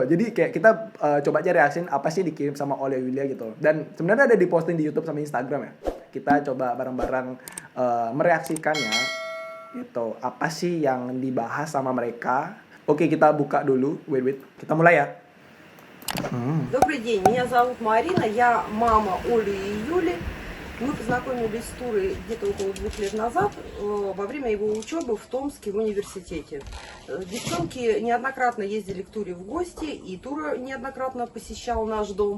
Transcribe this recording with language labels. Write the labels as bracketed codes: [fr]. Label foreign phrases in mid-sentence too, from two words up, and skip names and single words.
[id] Jadi kayak kita coba aja reaksiin apa sih dikirim sama Olia Yulia gitu. Dan sebenarnya ada di posting di YouTube sama Instagram ya. Kita coba bareng-bareng mereaksikannya gitu. Apa sih yang dibahas sama mereka? Oke, kita buka dulu. Wait. Kita mulai ya. [ru] Добрый день, меня зовут Марина, я мама Оли и Юли. Мы познакомились с Турой где-то около 2 лет назад во время его учебы в Томске в университете. Девчонки неоднократно ездили к Туре в гости, и Тура неоднократно посещал наш дом.